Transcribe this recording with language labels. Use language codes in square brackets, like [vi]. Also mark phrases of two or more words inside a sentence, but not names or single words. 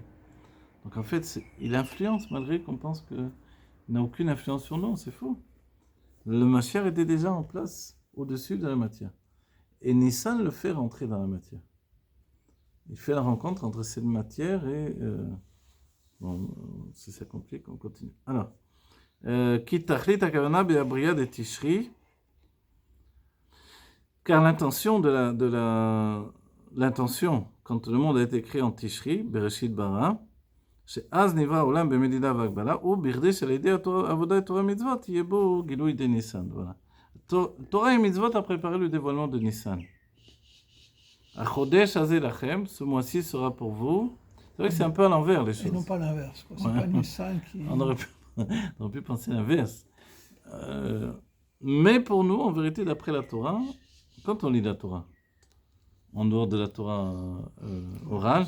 [fr] Donc, en fait, il influence malgré qu'on pense qu'il n'a aucune influence sur nous. C'est faux. Le Mashiach était déjà en place au-dessus de la matière. Et Nissan le fait rentrer dans la matière. Il fait la rencontre entre cette matière et... bon, si ça complique, on continue. Alors, [he] כי תכלית הכוונה בבריאה דתשרי, [fr] car l'intention l'intention, quand le monde a été créé en Tishri, [he] בראשית ברא, שאז נברא העולם במדידה והגבלה, ובכדי שעל ידי עבודת תורה ומצוות יהיה בו גילוי די ניסן. [fr] Voilà. Torah et mitzvot a préparé le dévoilement de Nissan. [he] החודש הזה לכם, [fr] ce mois-ci sera pour vous. C'est vrai que c'est un peu à l'envers les choses. Et non pas l'inverse, quoi. C'est Ouais. pas Nissan qui... On aurait pu penser l'inverse. Mais pour nous, en vérité, d'après la Torah, quand on lit la Torah, en dehors de la Torah orage,